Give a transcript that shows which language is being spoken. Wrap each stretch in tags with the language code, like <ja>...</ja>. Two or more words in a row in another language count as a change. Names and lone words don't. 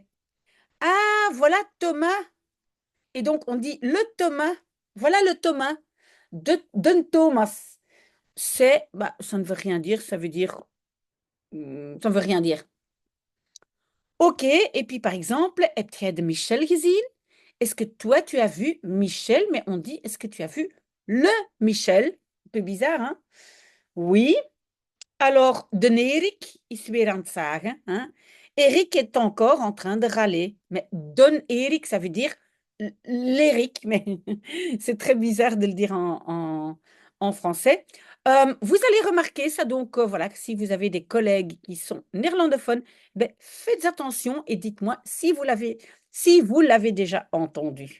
<fr>Ah, voilà Thomas. Et donc, on dit le Thomas. Voilà le Thomas. D'un Thomas. C'est, bah, ça ne veut rien dire, ça veut dire, ça ne veut rien dire. Ok, et puis par exemple,</fr> <nl>heb jij de Michel gezien?</nl> <fr>Est-ce que toi, tu as vu Michel? Mais on dit, est-ce que tu as vu le Michel? Un peu bizarre, hein? Oui. Alors,</fr> <nl>de Erik is weer aan het zagen.</nl> <fr>Hein? Erik est encore en train de râler. Mais Don Erik, ça veut dire l'Eric. Mais c'est très bizarre de le dire en français. Vous allez remarquer ça, donc voilà, si vous avez des collègues qui sont néerlandophones, ben, faites attention et dites-moi si vous l'avez déjà entendu.</fr>